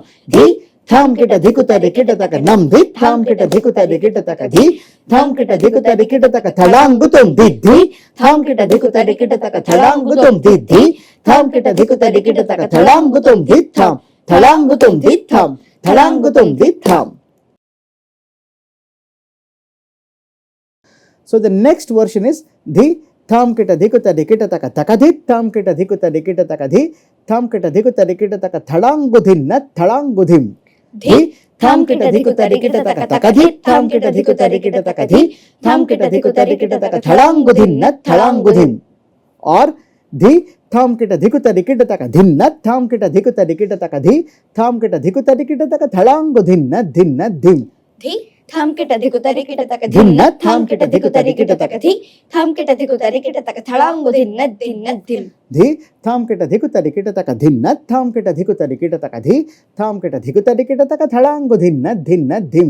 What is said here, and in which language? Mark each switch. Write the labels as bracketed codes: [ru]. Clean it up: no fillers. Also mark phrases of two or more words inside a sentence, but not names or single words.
[en] Dhi tham kita dhikuta rikita taka nam dhi tham kita dhikuta rikita taka dhi tham kita dhikuta rikita taka thalangutum didhi tham kita dhikuta rikita taka thalangutum didhi tham kita dhikuta rikita taka thalangutum ditham thalangutum ditham thalangutum ditham. So the next version is dhi tham kita dhikuta rikita taka takadhi tham kita dhikuta rikita taka dhi tham kita dhikuta rikita taka thalangudhinna thalangudhim dhi tham kita dhikuta rikita taka takadhi tham kita dhikuta rikita taka dhi tham kita dhikuta rikita taka thalangudhinna thalangudhim or dhi tham kita dhikuta rikita taka dhinna tham kita dhikuta rikita taka dhi tham kita dhikuta rikita taka thalangudhinna dhinna dhim धी थाम किटा धिकुता रिकिटा तक धिन्न थाम किटा धिकुता रिकिटा तक धी थाम किटा धिकुता रिकिटा तक थड़ांगु धिन्न धिन्न धिम धी थाम किटा धिकुता रिकिटा तक धिन्न थाम किटा धिकुता रिकिटा तक धी थाम किटा धिकुता रिकिटा तक थड़ांगु धिन्न धिन्न धिम